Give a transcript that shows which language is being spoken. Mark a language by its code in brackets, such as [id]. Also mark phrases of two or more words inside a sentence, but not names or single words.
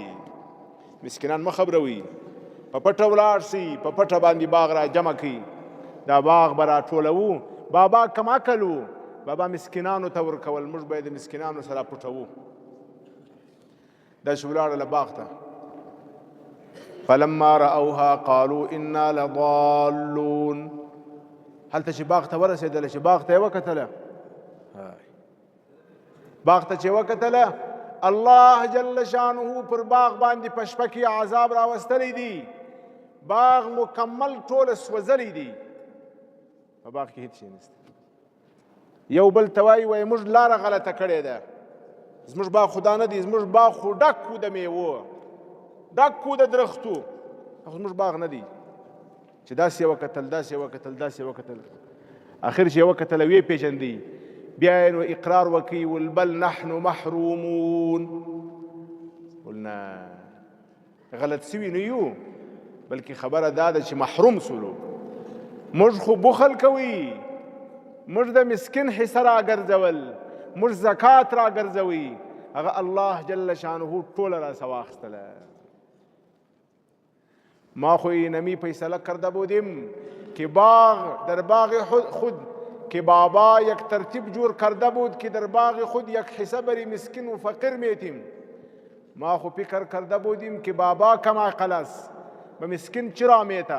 [ps] مسکینان مه خبروئ، په پټه ولاړ سئ، په پټه باندې باغ را جمع کړئ. دا باغ به راټولوو. بابا کم عقل و، بابا مسکینانو ته ورکول، موږ به یې د مسکینانو سره پټوو. داسې ولاړله باغ ته. [ar] فلما رأوها قالوا انا لضالون. [ps] هلته چې باغ ته ورسېدله، چې باغ ته یې وکتله، باغ ته چې وکتله، الله جل شانه پر باغ باندې په شپه کې عذاب راوستلی دی. باغ مکمل ټوله سوځلی دی، په باغ کې هیڅ شی نشته. یو بل ته وایي موږ لاره غلطه کړې ده، زموږ باغ خو دا نه دی، زموږ باغ خو ډک و د میوو، ډک و د درختو، زموږ باغ نه دی. چې داسې یې وکتل، داسې یې وکتل، داسې یې وکتل، اخر چې یې وکتل ویې پېژندی، بیا یې نو اقرار وکړي ول [ar] بل نحن محرومون. [ps] ولنا غلط سوي نه یو، بلکې خبره دا ده چې محروم سولو. موږ خو بخل کوي، موږ د مسکین حصه راګرځول، موږ زکات راګرځوي، هغه الله جل شانه ټوله راسه واخیستله. [fa] ما خو اینمی فیصله کرده بودیم که باغ در باغ خود که بابا یک ترتیب جور کرده بود که در باغ خود یک حصه بری مسکین و فقیر میتیم. ما خو فکر کرده بودیم که بابا کم عقل است، به مسکین چرا میته.